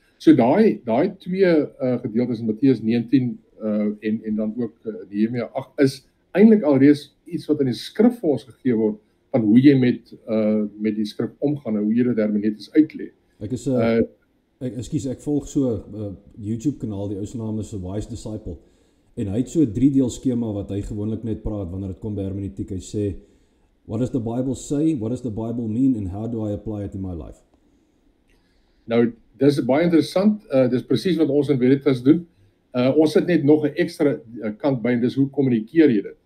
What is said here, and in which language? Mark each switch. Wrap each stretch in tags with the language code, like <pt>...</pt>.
<af>So daai 2 gedeeltes in Matteus 19 en dan ook Nehemia 8 is eintlik alreeds iets wat in die skrif vir ons gegee word van hoe jy met die skrif omgaan en hoe jy dit hermeneuties uitlê. Ek volg so YouTube kanaal, die ou se naam is A Wise Disciple. En hy het so 'n 3-deel skema wat hy gewoonlik net praat wanneer dit kom by hermeneutiek. Hy sê,</af> <en>what does the Bible say? What does the Bible mean? And how do I apply it in my life?</en> <af>Nou, dis baie interessant. Dis presies wat ons in Veritas doen. Ons sit net nog 'n ekstra kant by en dis hoe kommunikeer jy dit?</af>